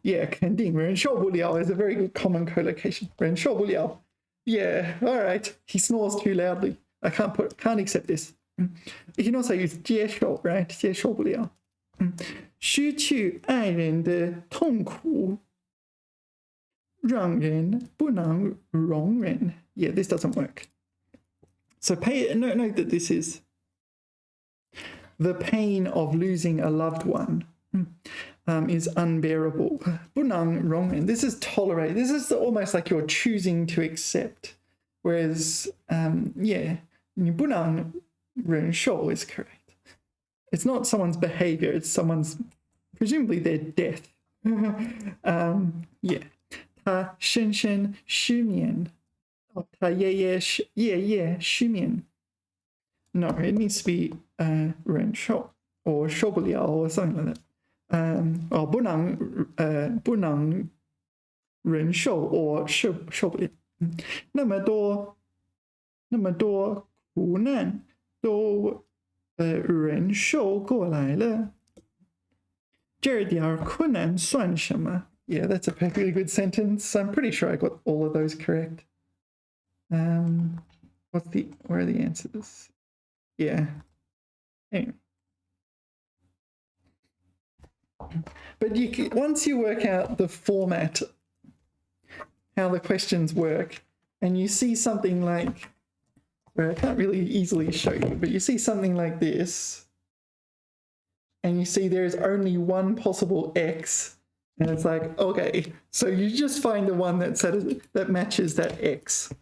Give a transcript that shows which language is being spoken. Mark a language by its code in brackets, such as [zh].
[en] Yeah, [zh] 肯定忍受不了 [en] is a very good common collocation. 忍受不了 Yeah, all right. He snores too loudly. I can't accept this. You can also use 接受, right? [zh] 接受不了。失去爱人的痛苦让人不能容忍 [en] Yeah, this doesn't work. So note that this is the pain of losing a loved one is unbearable. 不能容忍 This is tolerate. This is almost like you're choosing to accept. Whereas, yeah, 你不能忍受 is correct. It's not someone's behavior, it's someone's, presumably their death. Yeah. [zh] 他深深失眠 他夜夜失眠 [en] No, it needs to be 忍受 or 受不了 or something like that. Or 不能忍受 or 受不了。 [zh] 那么多苦难都忍受过来了，这点困难算什么？ [en] Yeah, that's a perfectly good sentence. I'm pretty sure I got all of those correct. where are the answers? Yeah. Anyway. But once you work out the format, how the questions work, and you see something like, well, I can't really easily show you, but you see something like this, and you see there's only one possible X, and it's like, okay, so you just find the one that matches that X.